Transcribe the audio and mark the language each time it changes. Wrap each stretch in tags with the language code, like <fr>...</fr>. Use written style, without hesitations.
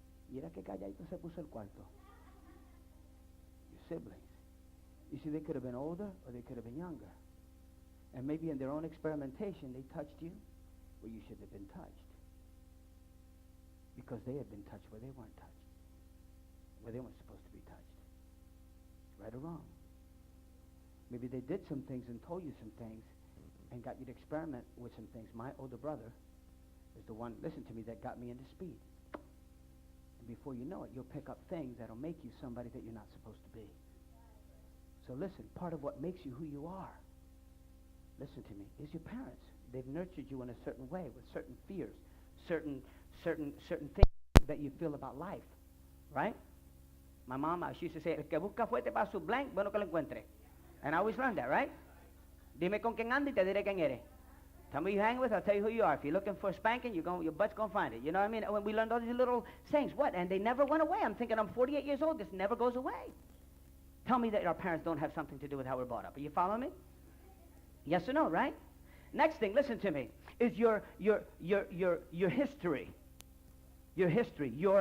<es>Mira que calladito se puso el cuarto.</es> <en>Your siblings. You see, they could have been older or they could have been younger. And maybe in their own experimentation, they touched you where you should have been touched. Because they had been touched where they weren't touched. Where they weren't supposed to be touched. Right or wrong. Maybe they did some things and told you some things and got you to experiment with some things. My older brother is the one, listen to me, that got me into speed. And before you know it, you'll pick up things that'll make you somebody that you're not supposed to be. So listen, part of what makes you who you are, listen to me, is your parents. They've nurtured you in a certain way with certain fears, certain things that you feel about life, right? My mom, she used to say,</en> <es>el que busca fuerte para su blank, bueno que lo encuentre.</es> <en>And I always learned that, right?</en> <es>Dime con quién anda y te diré quién eres.</es> <en>Tell me who you hang with, I'll tell you who you are. If you're looking for a spanking, your butt's going to find it. You know what I mean? When we learned all these little sayings, what? And they never went away. I'm thinking, I'm 48 years old. This never goes away. Tell me that our parents don't have something to do with how we're brought up. Are you following me? Yes or no, right? Next thing, listen to me, is your history. Your history.</en>